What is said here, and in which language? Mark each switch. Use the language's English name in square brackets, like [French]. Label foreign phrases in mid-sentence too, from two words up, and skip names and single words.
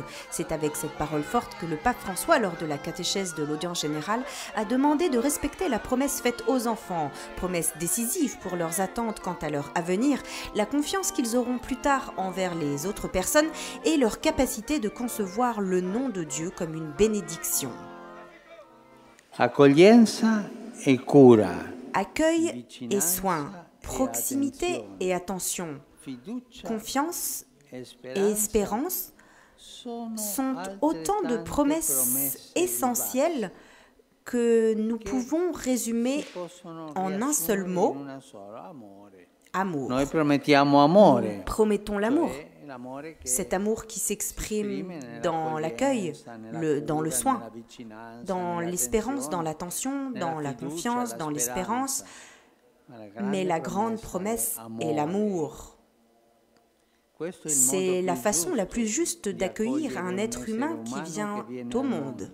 [French] C'est avec cette parole forte que le pape François, lors de la catéchèse de l'audience générale, a demandé de respecter la promesse faite aux enfants, promesse décisive pour leurs attentes quant à leur avenir, la confiance qu'ils auront plus tard envers les autres personnes et leur capacité de concevoir le nom de Dieu comme une bénédiction. [Italian] Accoglienza e cura. [French] Accueil et soin, proximité et attention, confiance et espérance sont autant de promesses essentielles que nous pouvons résumer en un seul mot, amour. [Italian] Noi promettiamo amore. [French] Nous promettons l'amour. Cet amour qui s'exprime dans l'accueil, dans le soin, dans l'espérance, dans l'attention, dans la confiance, dans l'espérance. Mais la grande promesse est l'amour. C'est la façon la plus juste d'accueillir un être humain qui vient au monde.